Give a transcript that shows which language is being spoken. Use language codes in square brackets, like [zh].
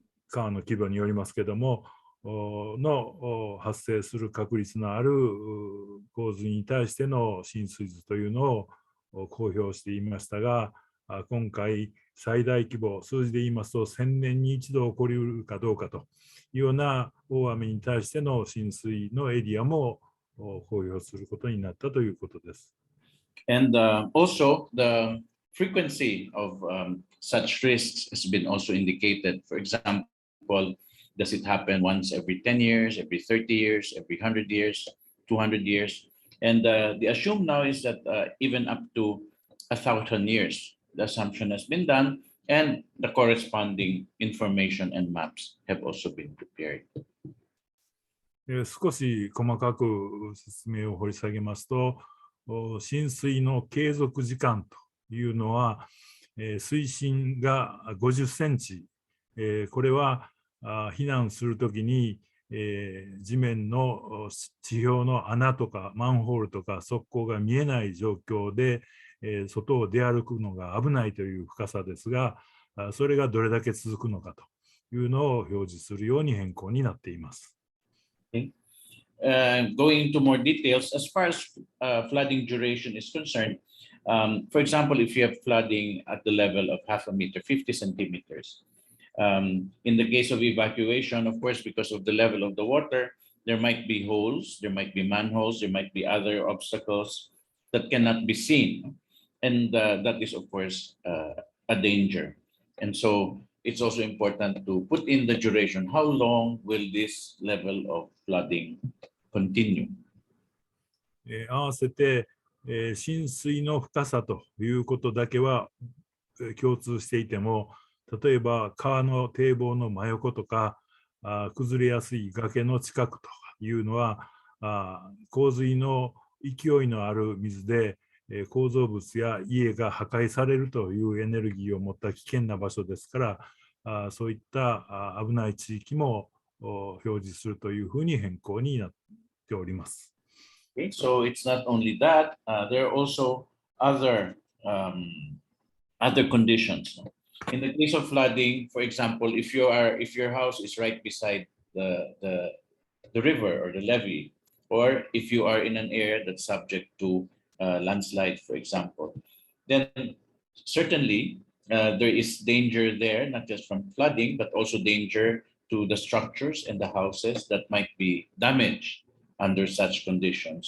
[ja] 川の規模によりますけども、の発生する確率のある洪水に対しての浸水図というのを公表していましたが、今回最大規模、数字で言いますと1000年に一度起こりうるかどうかというような大雨に対しての浸水のエリアも公表することになったということです。 [en] And also the frequency of such risks has been also indicated. For example, does it happen once every 10 years, every 30 years, every 100 years, 200 years? And the assumed now is that even up to 1,000 years. The assumption has been done, and the corresponding information and maps have also been prepared. [ja] 少し細かく説明を掘り下げますと、浸水の継続時間というのは、水深が50センチ、これは避難するときに、地面の地表の穴とかマンホールとか側溝が見えない状況で、外を出歩くのが危ないという深さですが、それがどれだけ続くのかというのを表示するように変更になっています。 [en] Going into more details, as far as flooding duration is concerned, for example, if you have flooding at the level of 0.5 meter, 50 centimeters, in the case of evacuation, of course, because of the level of the water, there might be holes, there might be manholes, there might be other obstacles that cannot be seen. And that is, of course, a danger. And so it's also important to put in the duration. How long will this level of flooding continue? [ja] 合わせて、浸水の深さということだけは共通していても、例えば川の堤防の真横とか崩れやすい崖の近くというのは洪水の勢いのある水で構造物や家が破壊されるというエネルギーを持った危険な場所ですから、そういった危ない地域も表示するというふうに変更になっております。 [en] Okay, so it's not only that, there are also other conditions. In the case of flooding, for example, if your house is right beside the river or the levee, or if you are in an area that's subject to landslide, for example, then certainly there is danger there, not just from flooding, but also danger to the structures and the houses that might be damaged under such conditions.